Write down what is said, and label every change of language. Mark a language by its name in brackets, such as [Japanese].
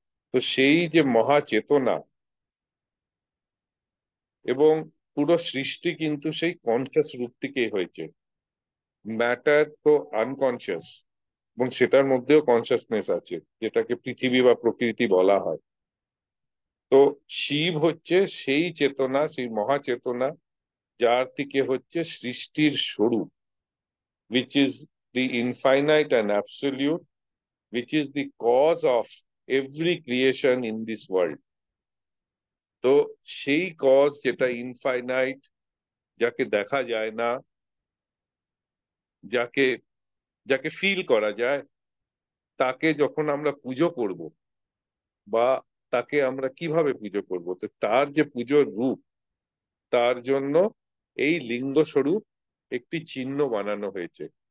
[Bangla] তো সেই যে মহা চেতনা, এবং পুরো সৃষ্টি কিন্তু সেই কনসিয়াস রূপ থেকেই হয়েছে। ম্যাটার তো আনকনসিয়াস, এবং সেটার মধ্যেও কনসিয়াসনেস আছে, যেটাকে পৃথিবী বা প্রকৃতি বলা হয়। তো শিব হচ্ছে সেই চেতনা, সেই মহাচেতনা, যার থেকে হচ্ছে সৃষ্টির স্বরূপ, [English] which is the infinite and absolute, which is the cause of every creation in this world. [Bangla] তো সেই কজ যেটা ইনফাইনাইট, যাকে দেখা যায় না, যাকে যাকে ফিল করা যায়, তাকে যখন আমরা পুজো করব, বা তাকে আমরা কিভাবে পুজো করব, তো তার যে পুজোর রূপ, তার জন্য এই লিঙ্গ স্বরূপ একটি চিহ্ন বানানো হয়েছে।